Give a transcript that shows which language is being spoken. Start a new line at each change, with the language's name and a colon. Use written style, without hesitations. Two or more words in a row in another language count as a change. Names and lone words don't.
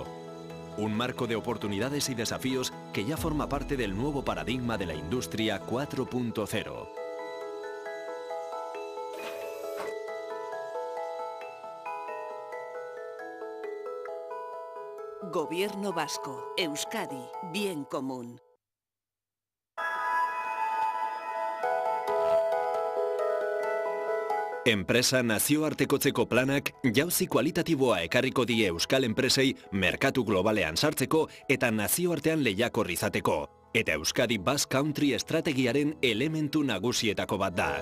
Spanish: Un marco de oportunidades y desafíos que ya forma parte del nuevo paradigma de la industria 4.0. Gobierno vasco, Euskadi, bien común.
Basque: Enpresa nazioartekotzeko planak jauzi kualitatiboa ekarriko die euskal enpresei merkatu globalean sartzeko eta nazioartean lehiakor izateko. Eta Euskadi Basque Country estrategiaren elementu nagusietako bat da.